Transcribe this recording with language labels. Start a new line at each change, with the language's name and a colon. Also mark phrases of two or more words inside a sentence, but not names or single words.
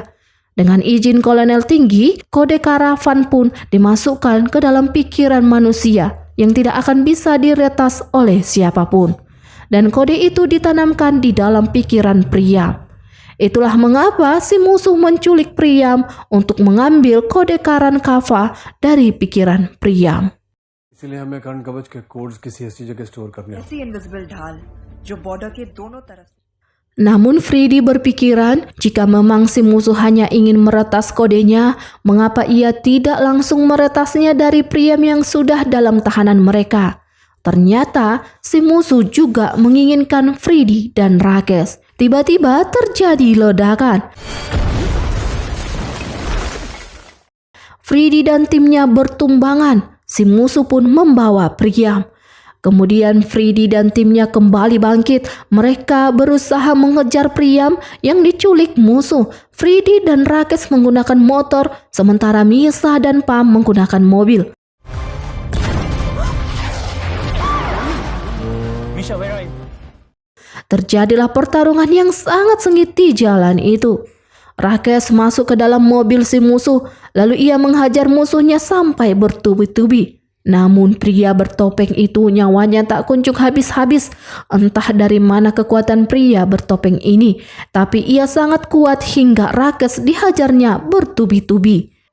Indonesian: Dengan izin kolonel tinggi, kode karavan pun dimasukkan ke dalam pikiran manusia yang tidak akan bisa diretas oleh siapapun. Dan kode itu ditanamkan di dalam pikiran Priam. Itulah mengapa si musuh menculik Priam untuk mengambil kode Karan Kava dari pikiran Priam.
Hindi: इसलिए हमें कर्ण कवच के कोड्स किसी ऐसी जगह स्टोर करने होंगे। ऐसी इनविजिबल ढाल जो बॉर्डर के दोनों तरफ.
Indonesian: Namun Freddy berpikiran jika memang si musuh hanya ingin meretas kodenya, mengapa ia tidak langsung meretasnya dari Priam yang sudah dalam tahanan mereka. Ternyata si musuh juga menginginkan Freddy dan Rakesh. Tiba-tiba terjadi ledakan. Freddy dan timnya bertumbangan. Si musuh pun membawa Priam. Kemudian Freddy dan timnya kembali bangkit. Mereka berusaha mengejar Priam yang diculik musuh. Freddy dan Rakesh menggunakan motor, sementara Misa dan Pam menggunakan mobil.
English: Misha, where are you?
Indonesian: Terjadilah pertarungan yang sangat sengit di jalan itu. Rakesh masuk ke dalam mobil si musuh, lalu ia menghajar musuhnya sampai bertubi-tubi. Namun pria bertopeng itu nyawanya tak kunjung habis-habis. Entah dari mana kekuatan pria bertopeng ini, tapi ia sangat kuat hingga Rakesh dihajarnya bertubi-tubi.